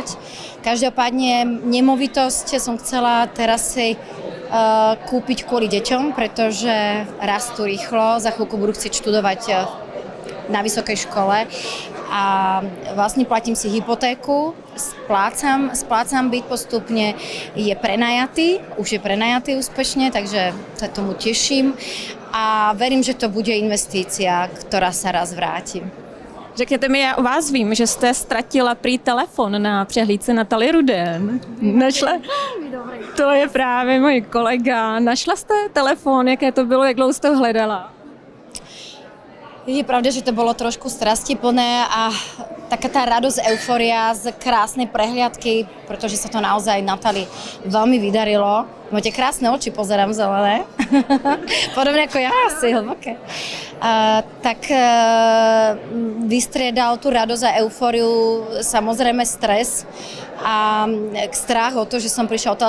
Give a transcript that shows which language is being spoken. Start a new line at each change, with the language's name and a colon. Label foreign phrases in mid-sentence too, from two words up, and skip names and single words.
Slovak: Každopádne nemovitosť som chcela teraz si kúpiť kvôli deťom, pretože rastú rýchlo, za chvíľku budú chcieť študovať na vysokej škole a vlastne platím si hypotéku, splácam byt postupne, je prenajatý, už je prenajatý úspešne, takže sa tomu teším a verím, že to bude investícia, ktorá sa raz vráti.
Czech: Řekněte mi, já o vás vím, že jste ztratila prý telefon na přehlídce Natalie Ruden. Našla? To je právě můj kolega. Našla jste telefon, jaké to bylo, jak dlouho jste ho hledala?
Slovak: Je pravda, že to bolo trošku strastiplné a taká tá radosť, eufória z krásnej prehliadky, pretože sa to naozaj Natálii veľmi vydarilo. Máte krásne oči, pozerám zelené. Podobne ako ja, asi hlboké. Vystriedal tú radosť a eufóriu samozrejme stres a strach o to, že som prišla o telefón.